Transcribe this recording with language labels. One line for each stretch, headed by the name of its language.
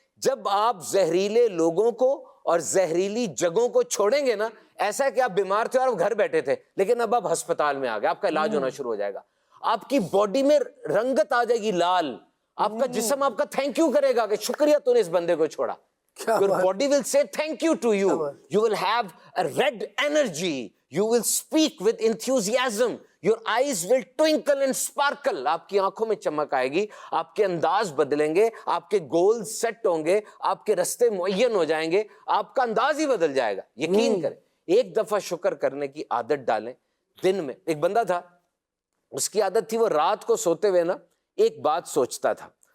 Urdu: جب آپ زہریلے لوگوں کو اور زہریلی جگہوں کو چھوڑیں گے نا, ایسا ہے کہ آپ بیمار تھے اور گھر بیٹھے تھے لیکن اب آپ ہسپتال میں آ گئے, آپ کا علاج ہونا شروع ہو جائے گا, آپ کی باڈی میں رنگت آ جائے گی لال, آپ کا جسم آپ کا تھینک یو کرے گا کہ شکریہ تو نے اس بندے کو چھوڑا.
English: Your body will say thank you to you. You will have a red energy. You will speak with enthusiasm. Your eyes will twinkle and sparkle.
Urdu: آپ کی آنکھوں میں چمک آئے گی, آپ کے انداز بدلیں گے, آپ کے گول سیٹ ہوں گے, آپ کے رستے معین ہو جائیں گے, آپ کا انداز ہی بدل جائے گا. یقین کریں, ایک دفعہ شکر کرنے کی عادت ڈالیں دن میں. ایک بندہ تھا, اس کی عادت تھی وہ رات کو سوتے ہوئے نا ایک بات سوچتا تھا.